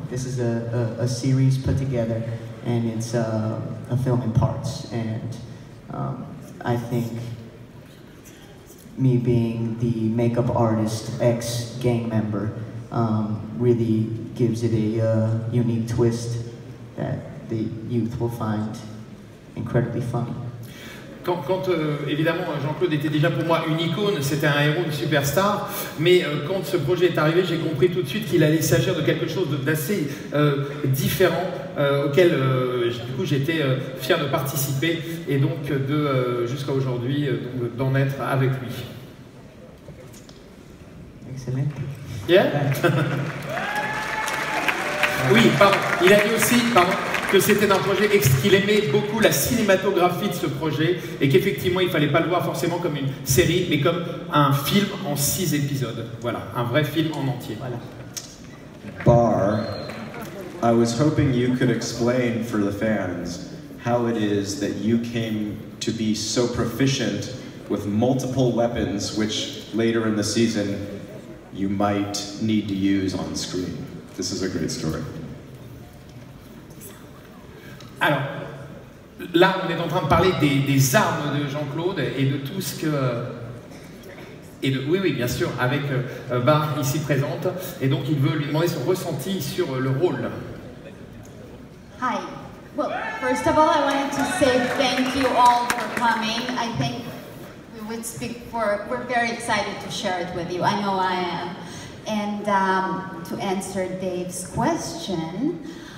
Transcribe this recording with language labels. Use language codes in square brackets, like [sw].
[en] This is a series put together, and it's a film in parts, and I think me being the makeup artist, ex-gang member, really gives it a unique twist that the youth will find incredibly funny. [fr] Quand évidemment Jean-Claude était déjà pour moi une icône, c'était un héros, une superstar, mais quand ce projet est arrivé, j'ai compris tout de suite qu'il allait s'agir de quelque chose d'assez différent, auquel du coup j'étais fier de participer et donc jusqu'à aujourd'hui d'en être avec lui. [en] Excellent. Yeah. [fr] Oui, pardon. Il a dit aussi, que c'était un projet qu'il aimait beaucoup la cinématographie de ce projet et qu'effectivement il ne fallait pas le voir forcément comme une série mais comme un film en 6 épisodes. Voilà, un vrai film en entier. Voilà. [en] Bar, I was hoping you could explain for the fans how it is that you came to be so proficient with multiple weapons which later in the season you might need to use on screen. This is a great story. [fr] Alors, là, on est en train de parler des armes de Jean-Claude et de tout ce que... oui, bien sûr, avec Bar ici présente. Et donc, il veut lui demander son ressenti sur le rôle. [en] Hi. Well, first of all, I wanted to say thank you all for coming. I think we would speak for... We're very excited to share it with you. I know I am. And to answer Dave's question...